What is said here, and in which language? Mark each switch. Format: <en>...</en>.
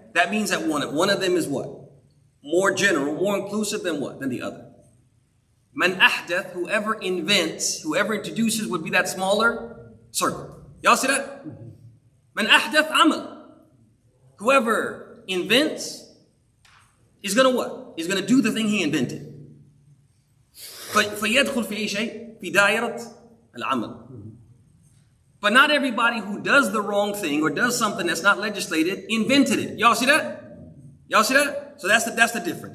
<en>That means that one of them is what? More general, more inclusive than what? Than the other. Man ahdath, whoever invents, whoever introduces would be that smaller circle. Y'all see that? Man ahdath amal. Whoever invents is gonna what? Is gonna do the thing he invented.</en> <ar>فيدخل في أي شيء في دائرة العمل.</ar> <en>But not everybody who does the wrong thing or does something that's not legislated invented it. Y'all see that? Y'all see that? So that's the difference.</en>